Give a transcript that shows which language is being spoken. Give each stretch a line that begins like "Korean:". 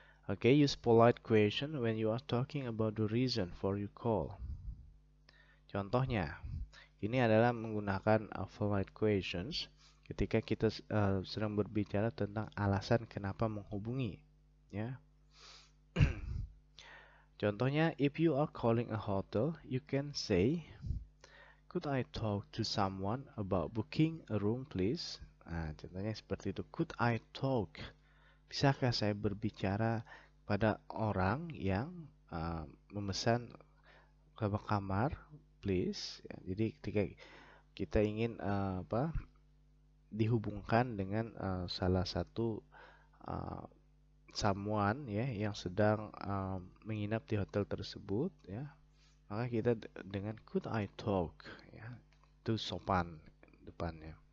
English: Okay, use polite question when you are talking about the reason for your call.
Indonesian: Contohnya, ini adalah menggunakan
English: polite questions
Indonesian: ketika kita sedang berbicara tentang alasan kenapa menghubungi ya. Contohnya,
English: if you are calling a hotel, you can say, could I talk to someone about booking a room, please?
Indonesian: Nah, contohnya seperti itu.
English: Could I talk?
Indonesian: Bisakah saya berbicara pada orang yang memesan kamar, please? Ya, jadi ketika kita ingin dihubungkan dengan salah satu uh, someone ya yang sedang menginap di hotel tersebut ya, maka kita dengan
English: could I talk
Indonesian: ya, itu sopan depannya.